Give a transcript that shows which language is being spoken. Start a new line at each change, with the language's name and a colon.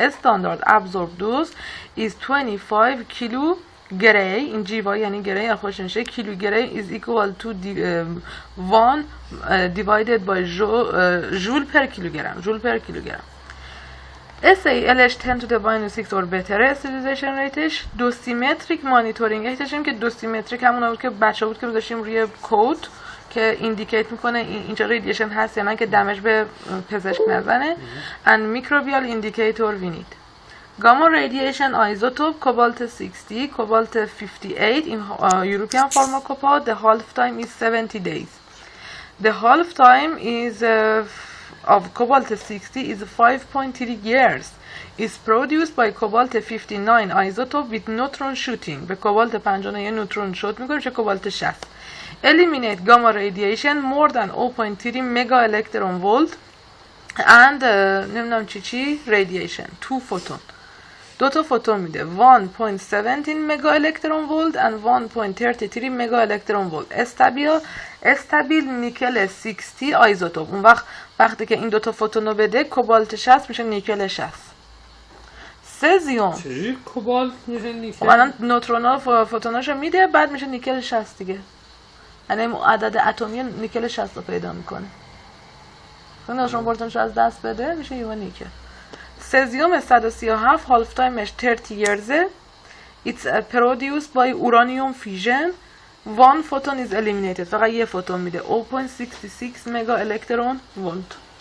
English: Standard absorbed dose is 25 kilo gray in GY یعنی gray خوش میشه. Kilo gray is equal to 1 divided by joule per kilogram. SALH 10 to the minus 6 or better sterilization rateش.
Persian: دوسیمتریک مانیتورینگ احتیاجیم که دوسیمتریک همون بود که بچه بود که بذاشتیم روی کود که ایندیکیت میکنه اینجا ریدیشن هست یا نه که دمج به پزشک نزنه.
English: and microbial indicator we need. Gamma radiation isotope cobalt 60, cobalt 58 in European pharmacopoeia. The half time is 70 days. The half time is of cobalt 60 is 5.3 years. Is produced by cobalt 59 isotope with neutron shooting.
Persian: به cobalt 59 نوترون شوت میکنه چه cobalt 60.
English: Eliminate gamma radiation more than 0.3 mega electron volt and نمیدونم چی radiation 2 photon.
Persian: دو تا فوتون میده 1.17 مگا الکترون ولت and 1.33 مگا الکترون ولت. استابیل نیکل 60 آیزوتوپ. اون وقتی که این دو تا فوتون رو بده کوبالت 60 میشه نیکل 60. سزیوم چجوری کوبالت میشه نیکل؟ خب الان نوترونا فوتوناشو میده بعد میشه نیکل 60 دیگه. یعنی عدد اتمی نیکل 60 رو پیدا میکنه. چون نوترون پروتونشو از دست بده میشه یه نیکل.
English: سزیوم 137 half timeش 30 years. It's produced by uranium fission. One photon is eliminated.
Persian: فقط یه فوتون میده 0.66 مگا الکترون ولت.